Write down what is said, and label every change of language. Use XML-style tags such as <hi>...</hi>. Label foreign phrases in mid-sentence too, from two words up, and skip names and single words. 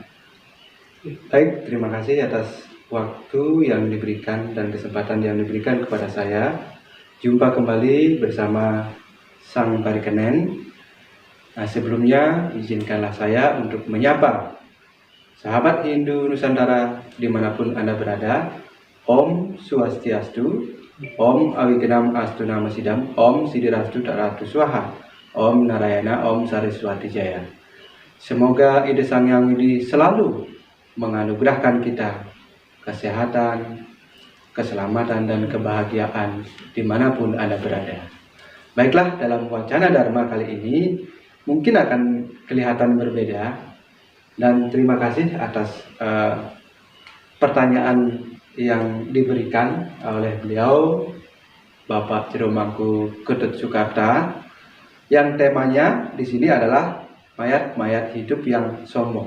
<id>Baik, terima kasih atas waktu yang diberikan dan kesempatan yang diberikan kepada saya. Jumpa kembali bersama Sang Parikenan. Nah, sebelumnya izinkanlah saya untuk menyapa sahabat Hindu Nusantara dimanapun Anda berada.</id> <sa>Om Swastiastu, Om Awigenam Astu Namasidam, Om Siddhirastu Tatastu Swaha, Om Narayana, Om Saraswati Jaya.</sa> <id>Semoga Ide Sang Hyang Widi selalu menganugerahkan kita kesehatan, keselamatan, dan kebahagiaan dimanapun Anda berada. Baiklah, dalam Wacana Dharma kali ini mungkin akan kelihatan berbeda, dan terima kasih atas pertanyaan yang diberikan oleh beliau Bapak Ciromangku Ketut Sukarta, yang temanya di sini adalah mayat-mayat hidup yang sombong.</id>